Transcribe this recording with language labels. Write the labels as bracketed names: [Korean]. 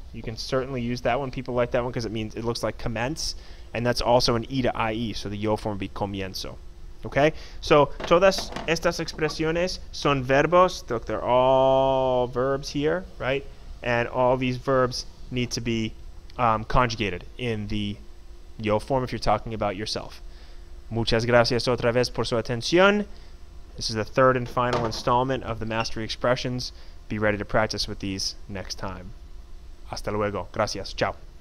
[English] You can certainly use that one. People like that one because it looks like commence, and that's also an E to IE, so the yo form would be comienzo. Okay? [Spanish] So, todas estas expresiones son verbos. [English] Look, they're all verbs here, right? And all these verbs need to be conjugated in the yo form if you're talking about yourself. [Spanish] Muchas gracias otra vez por su atención. [English] This is the third and final installment of the Mastery Expressions. Be ready to practice with these next time. [Spanish] Hasta luego. Gracias. Ciao.